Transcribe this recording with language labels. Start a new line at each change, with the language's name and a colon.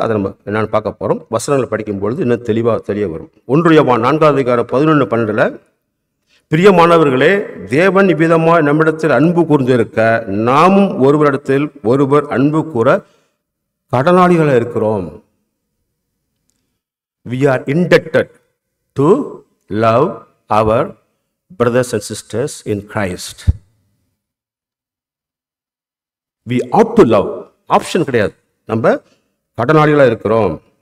Tamil: அதை நம்ம என்னென்னு பார்க்க போகிறோம். வசனங்களை படிக்கும் பொழுது இன்னும் தெரிய வரும். 1 யோவான் 4வது அதிகாரம் 11-12 பிரியமானவர்களே, தேவன் இவ்விதமாக நம்மிடத்தில் அன்பு கூர்ந்திருக்க நாமும் ஒருவரிடத்தில் ஒருவர் அன்பு கூற கடனாளிகளாக இருக்கிறோம்.
English: We are indebted to love our brothers and sisters in Christ. We ought to love.
Tamil: Option கிடையாது, நம்ம கடனாளிகளாக இருக்கிறோம்.